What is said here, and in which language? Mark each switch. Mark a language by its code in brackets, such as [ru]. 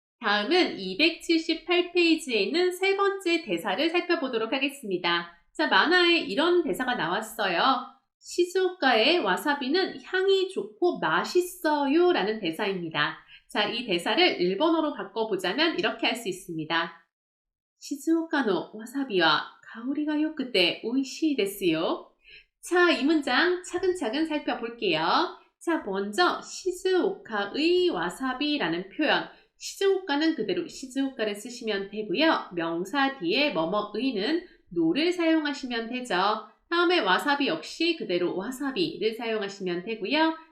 [ko] 다음은 278페이지에 있는 세 번째 대사를 살펴보도록 하겠습니다. 자, 만화에 이런 대사가 나왔어요. 시즈오카의 와사비는 향이 좋고 맛있어요 라는 대사입니다. 자, 이 대사를 일본어로 바꿔보자면 이렇게 할 수 있습니다. [ja] 시즈오카의 와사비와 香りが良くて美味しいですよ. [ko] 자, 이 문장 차근차근 살펴볼게요. 자, 먼저 시즈오카의 와사비라는 표현. 시즈오카는 그대로 시즈오카를 쓰시면 되고요. 명사 뒤에 뭐뭐의는 노를 사용하시면 되죠. 다음에 와사비 역시 그대로 와사비를 사용하시면 되고요.